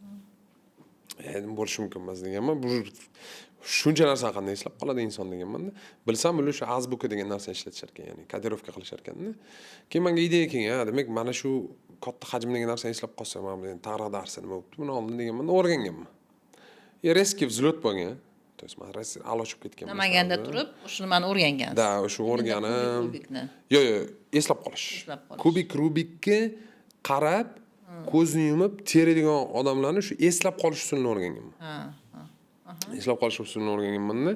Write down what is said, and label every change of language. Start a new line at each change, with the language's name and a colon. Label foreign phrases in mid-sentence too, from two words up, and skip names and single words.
Uzbek: Endi bo'lishi mumkin emas deganman. Bu shuncha narsani qanday eslab qoladi inson deganman-da. Bilsam, ular shu azbuka degan narsani ishlatishar ekan, ya'ni kodirovka qilishar ekan-da. Keyin menga ideya kelgan, demak mana shu katta hajmdagi narsani eslab qolsam, mana tarix darsi nima bo'libdi, buni oldin deganman, o'rganganman.
Russian: Резкий взлет
Uzbek: bo'lgan.
Russian: То есть
Uzbek: men alochib ketganman. Namanganda turib, o'sha nimani o'rgangansiz. Da, o'sha o'rganim. Yo'q, eslab qolish. Kubik Rubikka qarab, ko'zni yumib teradigan odamlarni shu eslab qolish usulini o'rganganman. Eslab qolish usulini o'rganganman-da.